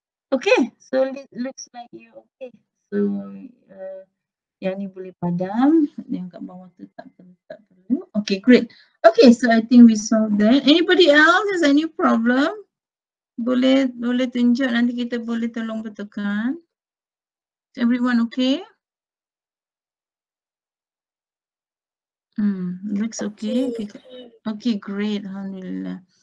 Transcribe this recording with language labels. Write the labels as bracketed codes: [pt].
[en] Okay, so it looks like you okay. [ms] So yang ni boleh padam, yang kat bawah tu tak perlu. [en] Okay, great. Okay, so I think we solved that. Anybody else has any problem? [ms] Boleh tunjuk, nanti kita boleh tolong betulkan. [en] Is everyone okay? Looks okay. Okay, great. Alhamdulillah.